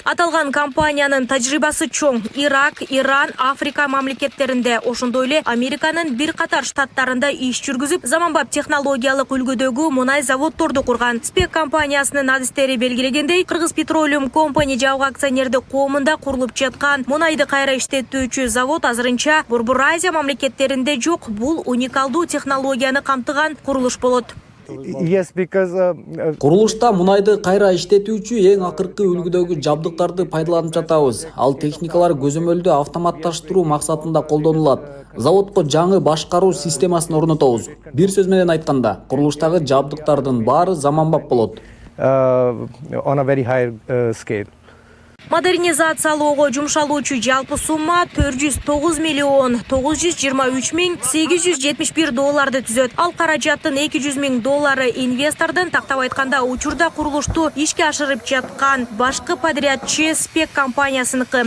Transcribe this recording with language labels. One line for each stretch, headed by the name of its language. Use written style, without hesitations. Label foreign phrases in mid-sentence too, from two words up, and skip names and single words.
Kyrgyz: Аталган компаниянын тажрыйбасы чоң. Ирак, Иран, Африка мамлекеттеринде, ошондой эле Американын бир катар штаттарында иш жүргүзүп, заманбап технологиялык үлгүдөгү мунай заводдорду курган. Spec компаниясынын адистери белгилегендей, Кыргыз Петролиум компания жабык акционердик коомунда курулуп жаткан мунайды кайра иштетүүчү завод азырынча Борбор Азия мамлекеттеринде жок. Бул уникалдуу технологияны камтыган курулуш болот.
English: Yes, because
Kyrgyz: Курулушта мунайды кайра иштетүүчү эң акыркы үлгүдөгү жабдыктарды пайдаланып жатабыз. Ал техникалар көзөмөлдү автоматташтыруу максатында колдонулат. Заводко жаңы башкаруу системасын орнотобуз. Бир сөз менен айтканда, курулуштагы жабдыктардын баары заманбап болот.
English: On a very high scale.
Kyrgyz: Модернизациялоого жумшалуучу жалпы сумма 409 миллион 923 миң 871 долларды түзөт. Ал каражаттын 200 миң доллары инвестордун, тактап айтканда учурда курулушту ишке ашырып жаткан башкы подрядчы Спек компаниясыныкы.